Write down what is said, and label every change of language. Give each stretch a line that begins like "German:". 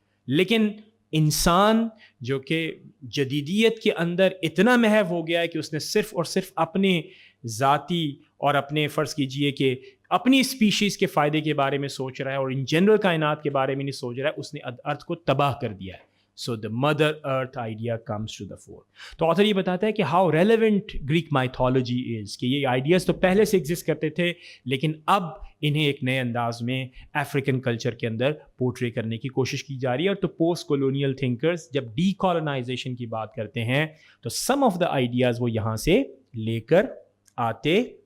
Urdu: لیکن انسان جو کہ جدیدیت کے اندر اتنا محو ہو گیا ہے کہ اس نے صرف اور صرف اپنے ذاتی اور اپنے فرض کیجئے کہ اپنی اسپیشیز کے فائدے کے بارے میں سوچ رہا ہے اور ان جنرل کائنات کے بارے میں نہیں سوچ رہا ہے. اس نے ارتھ کو تباہ کر دیا ہے.
English: So the mother earth idea comes to the fore.
Urdu: تو آتھر یہ بتاتا ہے کہ
English: how relevant Greek mythology is،
Urdu: کہ یہ آئیڈیاز تو پہلے سے ایگزسٹ کرتے تھے لیکن اب انہیں ایک نئے انداز میں افریقن کلچر کے اندر پورٹری کرنے کی کوشش کی جا رہی ہے. اور تو پوسٹ کولونیل تھنکرز جب ڈی کالونائزیشن کی بات کرتے ہیں تو
English: some of the ideas
Urdu: وہ یہاں سے لے کر آتے ہیں.